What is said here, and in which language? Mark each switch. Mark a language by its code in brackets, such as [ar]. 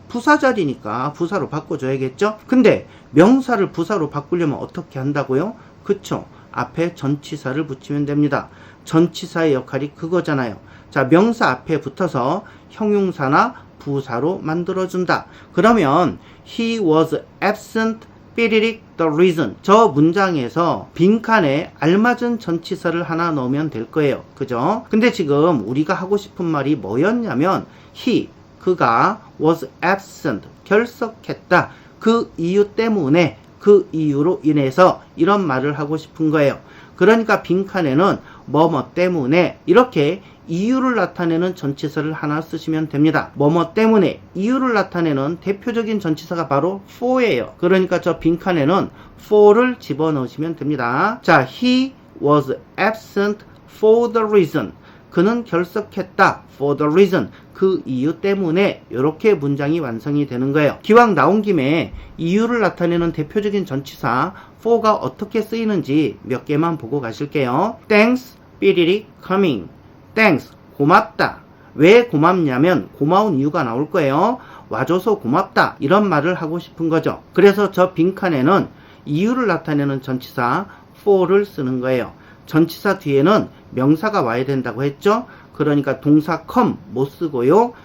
[ko] 부사 자리니까 부사로 바꿔줘야겠죠? 근데 명사를 부사로 바꾸려면 어떻게 한다고요? 그쵸? 앞에 전치사를 붙이면 됩니다. 전치사의 역할이 그거잖아요. 자, 명사 앞에 붙어서 형용사나 부사로 만들어준다. 그러면 [en] he was absent, 삐리릭 the reason. [ko] 저 문장에서 빈칸에 알맞은 전치사를 하나 넣으면 될 거예요. 그죠? 근데 지금 우리가 하고 싶은 말이 뭐였냐면 he, 그가 [en] was absent, [ko] 결석했다. 그 이유 때문에, 그 이유로 인해서 이런 말을 하고 싶은 거예요. 그러니까 빈칸에는 뭐뭐 때문에 이렇게 이유를 나타내는 전치사를 하나 쓰시면 됩니다. 뭐뭐 때문에 이유를 나타내는 대표적인 전치사가 바로 for예요. 그러니까 저 빈칸에는 for를 집어넣으시면 됩니다. [en] 자, he was absent for the reason. [ko] 그는 결석했다. [en] for the reason. [ko] 그 이유 때문에 이렇게 문장이 완성이 되는 거예요. 기왕 나온 김에 이유를 나타내는 대표적인 전치사 for가 어떻게 쓰이는지 몇 개만 보고 가실게요. [en] Thanks, 삐리릭, coming. Thanks, [ko] 고맙다. 왜 고맙냐면 고마운 이유가 나올 거예요. 와줘서 고맙다. 이런 말을 하고 싶은 거죠. 그래서 저 빈칸에는 이유를 나타내는 전치사 for를 쓰는 거예요. 전치사 뒤에는 명사가 와야 된다고 했죠. 그러니까 동사 come 못 쓰고요.